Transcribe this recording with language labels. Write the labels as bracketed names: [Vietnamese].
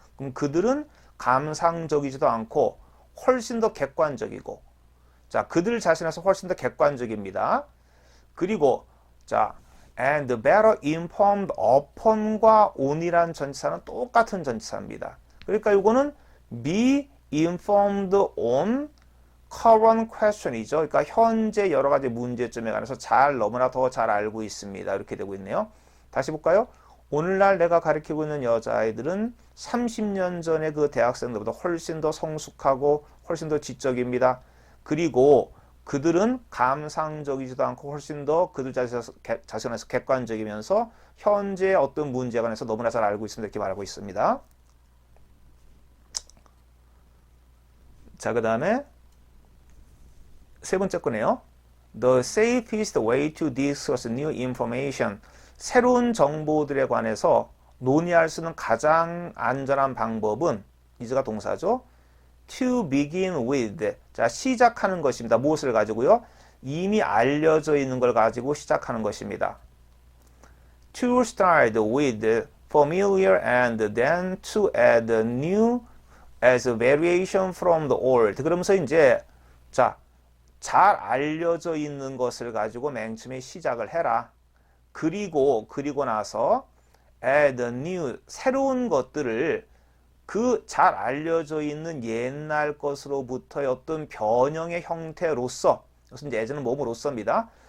[Korean] 그럼 그들은 감상적이지도 않고 훨씬 더 객관적이고, 자, 그들 자신에서 훨씬 더 객관적입니다. 그리고 자, [English] and better informed upon [Korean] 과 on이란 전치사는 똑같은 전치사입니다. 그러니까 이거는 [English] be informed on current question [Korean] 이죠. 그러니까 현재 여러 가지 문제점에 관해서 너무나 더 잘 알고 있습니다. 이렇게 되고 있네요. 다시 볼까요? 오늘날 내가 가르치고 있는 여자아이들은 30년 전의 그 대학생들보다 훨씬 더 성숙하고 훨씬 더 지적입니다. 그리고 그들은 감상적이지도 않고 훨씬 더 그들 자신에서 객관적이면서 현재의 어떤 문제에 관해서 너무나 잘 알고 있습니다. 이렇게 말하고 있습니다. 자, 그 다음에 세 번째 거네요. [English] The safest way to discuss new information. [Korean] 새로운 정보들에 관해서 논의할 수 있는 가장 안전한 방법은, is가 동사죠. [English] To begin with. [Korean] 자, 시작하는 것입니다. 무엇을 가지고요? 이미 알려져 있는 걸 가지고 시작하는 것입니다. [English] To start with familiar and then to add new as a variation from the old. [Korean] 그러면서 이제 자, 잘 알려져 있는 것을 가지고 맨 처음에 시작을 해라. 그리고 나서 [English] add new, [Korean] 새로운 것들을 그 잘 알려져 있는 옛날 것으로부터의 어떤 변형의 형태로서, 이것은 이제 예전은 뭐뭐로서입니다.